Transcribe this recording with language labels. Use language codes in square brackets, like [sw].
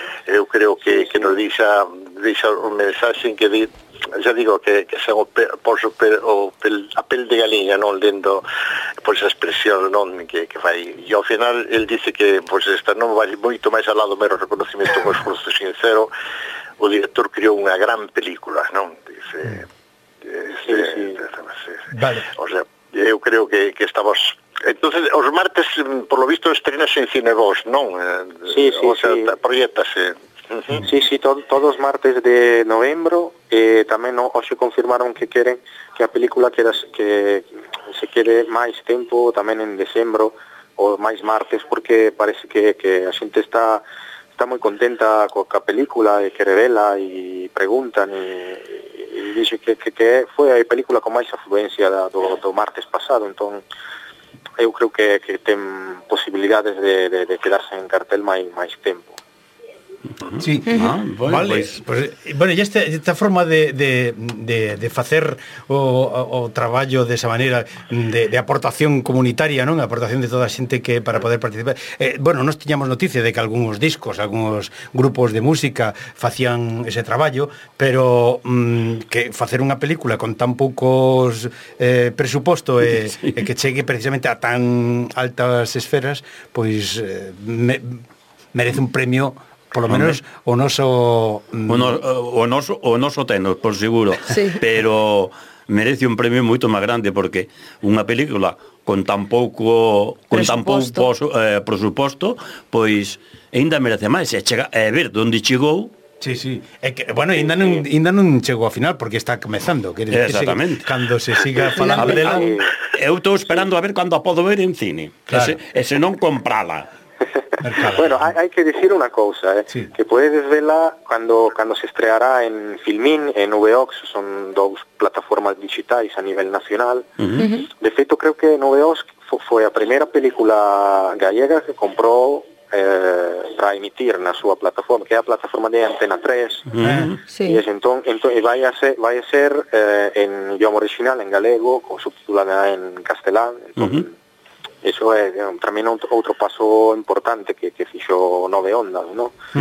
[gl] Eu creo que nos deixa un mensaxe en que di, ya digo que son a pel de galinha, non lendo por esa expresión, non, que fai, e ao final el dice que pois esta non vai moito máis alá do mero reconocimiento con esforzo sincero. O director criou unha gran película, non dice, sí. Vale. O sea, eu creo que estamos. Entonces, os martes [es] por lo visto [gl] estrenas en Cinevox, non? [es] Proyectase. [gl] Sí, sí, todos martes de novembro. Tamén no, hoxe confirmaron que queren que a película que se quede máis tempo tamén en decembro ou máis martes, porque parece que a xente está moi contenta coa película e que revela e preguntan e dixe que foi a película con máis afluencia do martes pasado. Entón, eu creo que ten posibilidades de quedarse en cartel máis tempo. Sí, vale. Pues, bueno, y esta forma de facer o traballo de esa maneira de aportación comunitaria, non? Aportación de toda a xente que para poder participar. Bueno, nos tiñamos noticia de que algúns discos, algúns grupos de música facían ese traballo, pero que facer unha película con tan poucos presuposto e que chegue precisamente a tan altas esferas, pois merece un premio. [es] Por lo menos [gl] o noso tenos, por seguro, sí. Pero merece un premio moito máis grande, porque unha película con tan pouco presuposto, pois aínda merece máis. E chega a ver onde chegou. Sí, sí. Bueno, ainda non chegou ao final, porque está comezando. Exactamente. Cando se siga falando dela. Eu estou esperando a ver cando a podo ver en cine. Claro. Ese non comprala. Mercado. [es] Bueno, hay que decir una cosa, sí. Que puedes verla cuando se estreará en Filmin, en VOX, son dos plataformas digitales a nivel nacional. De hecho, creo que VOX fue la primera película gallega que compró para emitir en su plataforma, que es la plataforma de Antena 3. Sí. Y entonces vaya a ser en idioma original, en galego, con subtitulada en castellán. [gl] Eso é tamén outro paso importante que fixo Nove Ondas, ¿no?